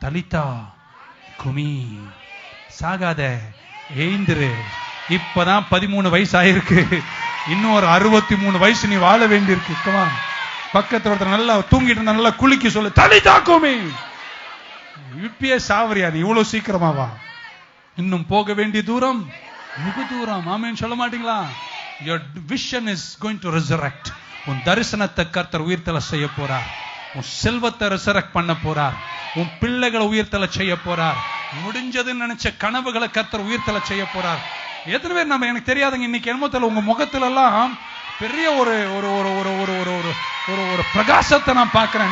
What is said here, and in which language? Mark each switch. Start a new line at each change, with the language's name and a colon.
Tamil: தலிதா குமி, சாகாத, ஏந்திரு. இப்பதான் 13 வயசு ஆயிருக்கு, இன்னும் ஒரு 63 வயசு நீ வாழ வேண்டி இருக்கு. பக்கத்துல ஒருத்தர் நல்லா தூங்கிட்டு இருந்தா நல்லா குளிக்க சொல்லு, தலிதா குமி. இப்பயே சாவரியா நீ இவ்வளவு சீக்கிரமாவா? இன்னும் போக வேண்டிய தூரம் மிக தூரம். ஆமென் சொல்ல மாட்டீங்களா?
English: Your vision is going to resurrect.
Tamil: உன் தரிசனத்தை கர்த்தர் உயிர்த்தல செய்ய போறார். உன் செல்வத்தை ரெசரக்ட் பண்ண போறார். உன் பிள்ளைகளை உயிர்த்தல செய்ய போறார். முடிஞ்சதுன்னு நினைச்ச கனவுகளை கர்த்தர் உயிர்த்தல செய்ய போறார். எத்தனை பேர் நம்ம எனக்கு தெரியாதுங்க, இன்னைக்கு என்னமோ தெரியல, உங்க முகத்துல எல்லாம் பெரிய ஒரு ஒரு ஒரு ஒரு ஒரு ஒரு ஒரு ஒரு பிரகாசத்தை நான் பார்க்கிறேன்.